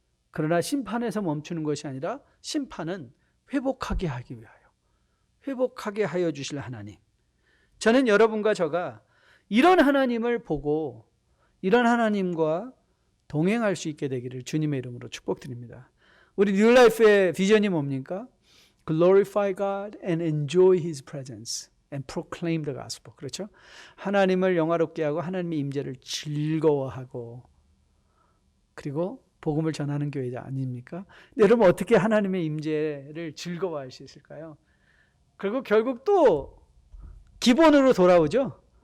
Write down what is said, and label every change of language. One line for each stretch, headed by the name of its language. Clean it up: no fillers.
Korean: 그러나 심판에서 멈추는 것이 아니라 심판은 회복하게 하기 위하여, 회복하게 하여 주실 하나님. 저는 여러분과 저가 이런 하나님을 보고 이런 하나님과 동행할 수 있게 되기를 주님의 이름으로 축복드립니다. 우리 뉴라이프의 비전이 뭡니까?
English: Glorify God and enjoy His presence and proclaim the gospel.
Korean: 그렇죠? 하나님을 영화롭게 하고 하나님의 임재를 즐거워하고 그리고 복음을 전하는 교회 아닙니까? 여러분 어떻게 하나님의 임재를 즐거워할 수 있을까요? 그리고 결국 또 기본으로 돌아오죠.